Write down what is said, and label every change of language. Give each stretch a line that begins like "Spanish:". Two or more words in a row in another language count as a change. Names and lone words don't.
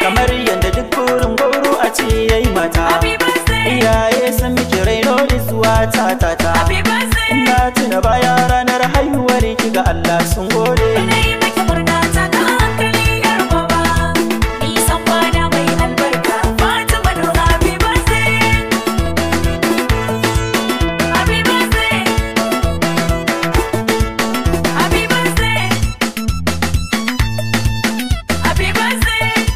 Hausa: Kamar yadda duk burin gwauro a ce ya yi mata.
English: Happy birthday.
Hausa: Iyaye sun miki raino zuwa ta ta ta.
English: Happy birthday.
Hausa: Na tuna baya ranar haihuwar ki ga Allah sun gode. Muna yi miki murna, taka hankali, yar baba. Nisan kwana mai albarka, Fatima Nur,
English: happy birthday. Happy birthday. Happy birthday. Happy birthday.